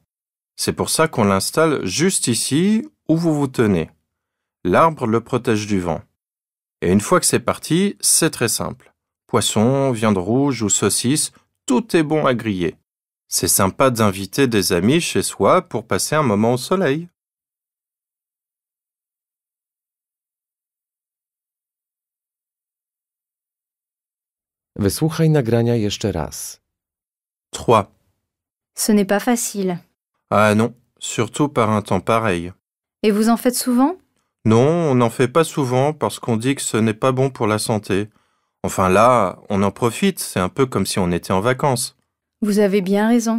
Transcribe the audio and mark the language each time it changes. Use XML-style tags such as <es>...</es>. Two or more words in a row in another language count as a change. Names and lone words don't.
<fr>C'est pour ça qu'on l'installe juste ici où vous vous tenez. L'arbre le protège du vent. Et une fois que c'est parti, c'est très simple. Poisson, viande rouge ou saucisse, tout est bon à griller. C'est sympa d'inviter des amis chez soi pour passer un moment au soleil.</fr> <pl>Wysłuchaj nagrania jeszcze raz. 3.</pl> <fr>Ce n'est pas facile. Ah non, surtout par un temps pareil. Et vous en faites souvent? Non, on n'en fait pas souvent parce qu'on dit que ce n'est pas bon pour la santé. Enfin là, on en profite, c'est un peu comme si on était en vacances. Vous avez bien raison.</fr>